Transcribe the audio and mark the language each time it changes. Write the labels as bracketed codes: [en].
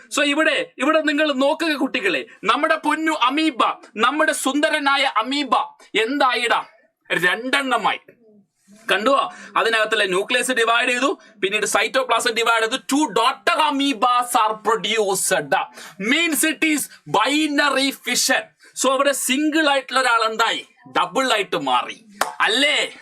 [ml] So ഇവിടെ നിങ്ങൾ നോക്കുക കുട്ടികളെ, നമ്മുടെ പൊന്നു അമീബ, നമ്മുടെ സുന്ദരനായ അമീബ എന്തായിടാ? രണ്ടെണ്ണമായി. കണ്ടുവോ? അതിനകത്തുള്ള ന്യൂക്ലിയസ് ഡിവൈഡ് ചെയ്തു, പിന്നീട് സൈറ്റോപ്ലാസം ഡിവൈഡ് ചെയ്തു. [en] 2 daughter amoebas are produced. Means it is binary fission. [ml] So അവിടെ സിംഗിൾ ആയിട്ടുള്ള ഒരാൾ എന്തായി? ഡബിൾ ആയിട്ട് മാറി. അല്ലേ?